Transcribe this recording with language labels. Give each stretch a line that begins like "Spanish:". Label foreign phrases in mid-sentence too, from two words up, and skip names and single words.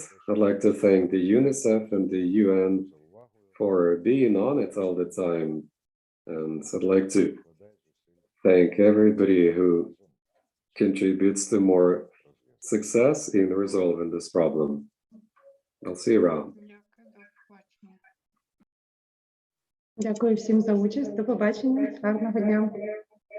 English: I'd like to thank the UNICEF and the UN for being on it all the time. And I'd like to thank everybody who contributes to more success in resolving this problem. I'll see you around.
Ukrainian: Дякую всім за участь. До побачення. Гарного дня.